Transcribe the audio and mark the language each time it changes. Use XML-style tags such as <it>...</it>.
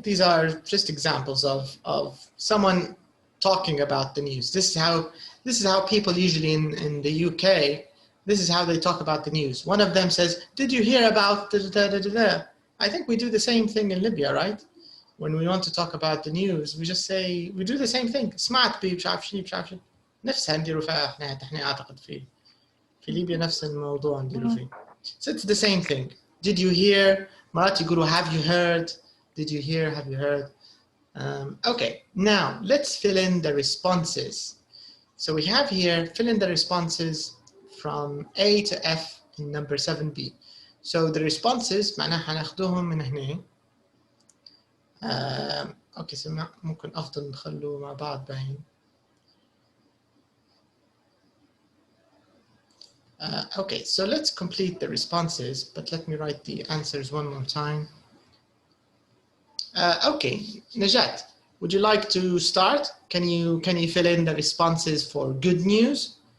<en>These are just examples of someone talking about the news. This is how people usually in the UK, this is how they talk about the news. One of them says, did you hear about da-da-da-da-da? I think we do the same thing in Libya, right? When we want to talk about the news, we just say, we do the same thing.</en> <ar>سمعت بيه مش عارف شيء مش عارف شيء. نفسها نديروا فيها احنا اعتقد في ليبيا نفس الموضوع نديروا فيه.</ar> <en>So it's the same thing. Did you hear?</en> <ar>مرات يقولوا</ar> <en>have you heard? Did you hear? Have you heard? Okay, now let's fill in the responses. So we have here, fill in the responses from A to F in number 7B. So the responses</en> <ar>معناها حناخدوهم من هنا. اوكي سمع ممكن افضل نخلو مع بعض باين.</ar> <en>Okay, so let's complete the responses, but let me write the answers one more time. Okay, Najat, would you like to start? Can you fill in the responses for good news?</en>